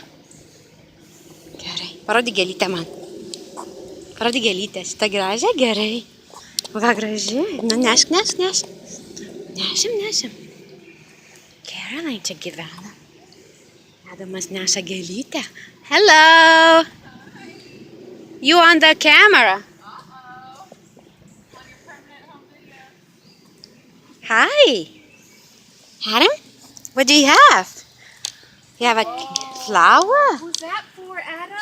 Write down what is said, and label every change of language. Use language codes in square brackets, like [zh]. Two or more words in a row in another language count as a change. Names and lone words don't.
[lt] Gerai. Parodyk gėlytę man. Parodyk gėlytę. Šitą gražią? Gerai. O ką graži? Nu, nešk. Nešim. Caroline čia gyvena. Adamas neša gėlytę. [en] Hello! You on the camera? Hi. Adam? What do you have? You have a flower? Who's that for, Adam?